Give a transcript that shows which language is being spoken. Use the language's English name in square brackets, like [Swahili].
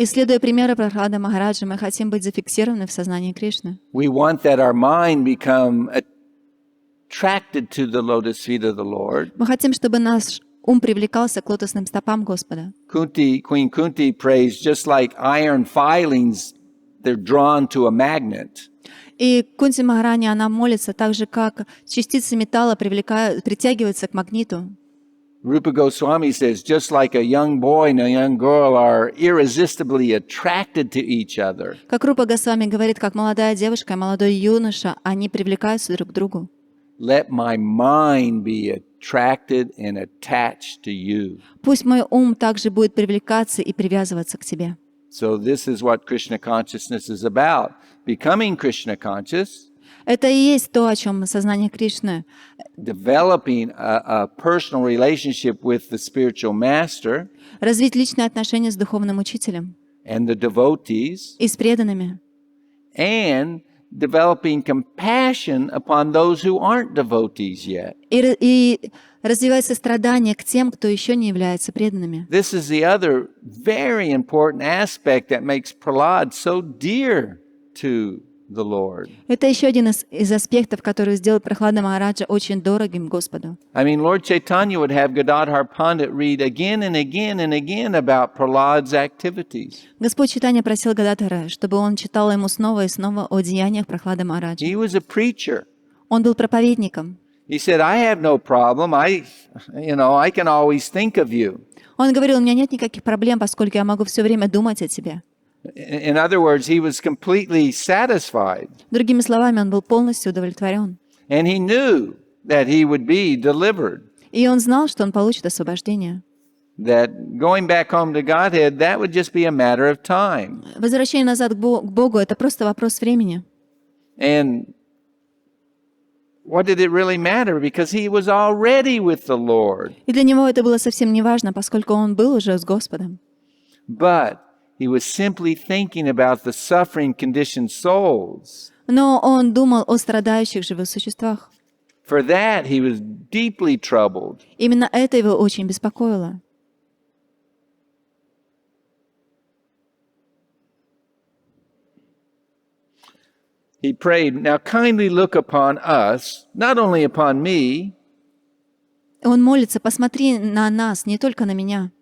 [Russian] И следуя примеру Прахлады Махараджа, мы хотим быть зафиксированы в сознании Кришны. [English] We want that our mind become attracted to the lotus feet of the Lord. [Russian] Мы хотим, чтобы наш ум привлекался к лотосным стопам Господа. [English] Queen Kunti prays, just like iron filings, they're drawn to a magnet. [Russian] И Кунти Махарани, она молится так же, как частицы металла притягиваются к магниту. [English] Rupa Goswami says, just like a young boy and a young girl are irresistibly attracted to each other. [Russian] Как Рупа Госвами говорит, как молодая девушка и молодой юноша, они привлекаются друг к другу. [English] Let my mind be attracted and attached to you. [Russian] Пусть мой ум также будет привлекаться и привязываться к тебе. [English] So this is what Krishna consciousness is about. Becoming Krishna conscious, [Russian] Это и есть то, о чем сознание Кришны. [English] developing a personal relationship with the spiritual master [Russian] Развить личные отношения с духовным учителем [English] and the devotees, [Russian] и с преданными. [English] and developing compassion upon those who aren't devotees yet. [Russian] И развивать сострадание к тем, кто еще не является преданными. [English] This is the other very important aspect that makes Prahlad so dear to the Lord. [Russian] Это еще один из аспектов, который сделал Прахлада Махараджа очень дорогим Господу. [English] I mean, Lord Chaitanya would have Gadadhar Pandit read again and again and again about Prahlad's activities. [Russian] Господь Чайтанья просил Гададхара, чтобы он читал ему снова и снова о деяниях Прахлады Махараджа. [English] He was a preacher. [Russian] Он был проповедником. [English] He said, I have no problem. I can always think of you. [Russian] Он говорил, у меня нет никаких проблем, поскольку я могу все время думать о тебе. [English] In other words, he was completely satisfied. [Russian] Другими словами, он был полностью удовлетворен. [English] And he knew that he would be delivered. [Russian] И он знал, что он получит освобождение. [English] That going back home to Godhead, that would just be a matter of time. [Russian] Возвращение назад к Богу — это просто вопрос времени. [English] And what did it really matter? Because he was already with the Lord. [Russian] И для него это было совсем не важно, поскольку он был уже с Господом. [English] But he was simply thinking about the suffering conditioned souls. [Russian] Но он думал о страдающих живых существах. [English] For that, he was deeply troubled. [Russian] Именно это его очень беспокоило. [English] He prayed, now kindly look upon us, not only upon me, [Russian] Он молится, посмотри на нас, не только на меня,